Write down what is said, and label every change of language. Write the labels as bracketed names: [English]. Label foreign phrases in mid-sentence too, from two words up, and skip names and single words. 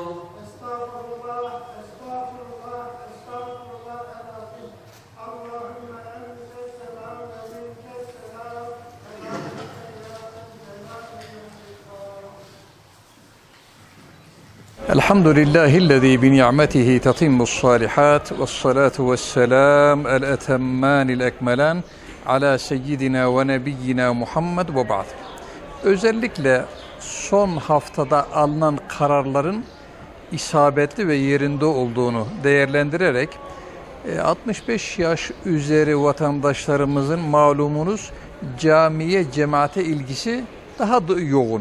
[Arabic] استغفر الله استغفر الله استغفر الله العظيم اللهم انت السلام ومنك السلام تبارك يا الحمد لله الذي بنعمته تتم الصالحات والصلاة والسلام الأتمان الأكملان على سيدنا ونبينا محمد وبعد. [Turkish] Özellikle son haftada alınan kararların isabetli ve yerinde olduğunu değerlendirerek 65 yaş üzeri vatandaşlarımızın malumunuz camiye, cemaate ilgisi daha da yoğun.